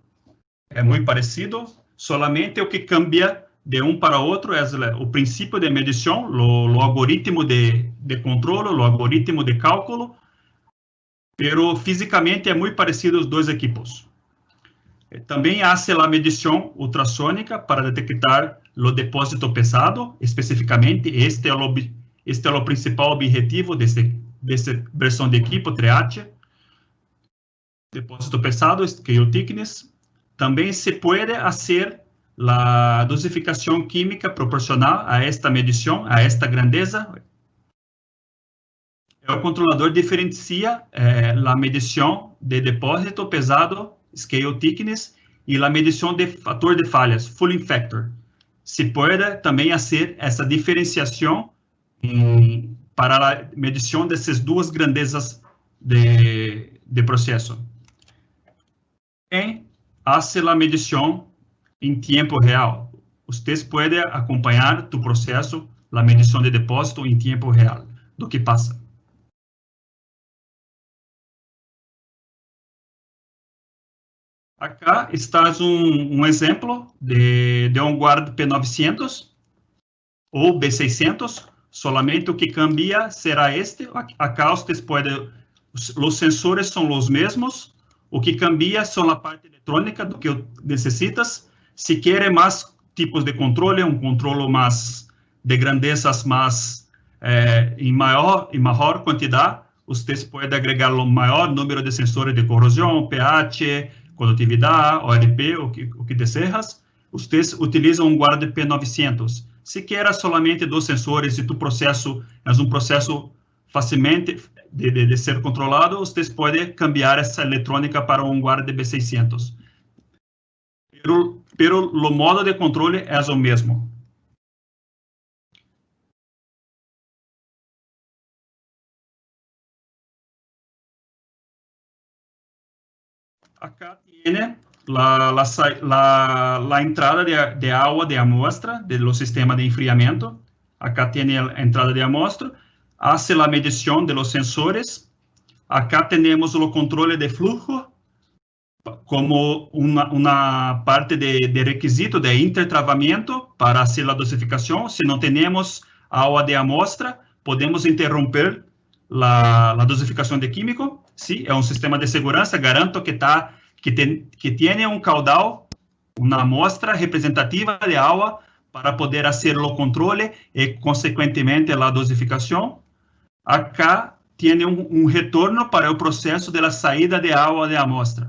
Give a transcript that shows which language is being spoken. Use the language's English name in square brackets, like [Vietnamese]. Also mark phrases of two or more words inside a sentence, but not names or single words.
[Portuguese] É muito parecido, solamente o que cambia de um para outro é o princípio de medição, o algoritmo de controle, o algoritmo de cálculo, pero fisicamente é muito parecido os dois equipos. Também há a medição ultrassônica para detectar o depósito pesado, especificamente este é o principal objetivo dessa versão de equipo 3H. Depósito pesado, [English] scale thickness. [Portuguese] Também se pode fazer a dosificação química proporcional a esta medição, a esta grandeza. O controlador diferencia a medição de depósito pesado, [English] scale thickness, [Portuguese] e a medição de fator de falhas, [English] Fulling Factor. [Portuguese] Se pode também fazer essa diferenciação para a medição dessas duas grandezas de processo. Hace a medição em tempo real. Vocês podem acompanhar tu processo, a medição de depósito em tempo real, do que passa. Acá está um exemplo de guarda P900 ou B600, solamente o que cambia será este. Acá vocês podem, os sensores são os mesmos, o que cambia são a parte eletrônica do que necessitas. Se querem mais tipos de controle, controle mais de grandezas mais em maior quantidade, vocês podem agregar o maior número de sensores de corrosão, pH, condutividade, ORP, o que desejas. Vocês utilizam guarda P900. Se quer solamente 2 sensores e tu processo é processo facilmente de ser controlado, vocês podem cambiar essa eletrônica para guarda B600. Pero o modo de controle é o mesmo. [Spanish] Acá tiene la entrada de agua de amostra del sistema de enfriamiento. Acá tiene la entrada de amostra. Hace la medición de los sensores. Acá tenemos el control de flujo como una parte de requisito de intertravamiento para hacer la dosificación. Si no tenemos agua de amostra, podemos interromper la dosificación de químico. Sí, es un sistema de seguridad. Garanto que tiene caudal, una muestra representativa de agua para poder hacer los controles y, consecuentemente, la dosificación. Acá tiene un retorno para el proceso de la salida de agua de amostra.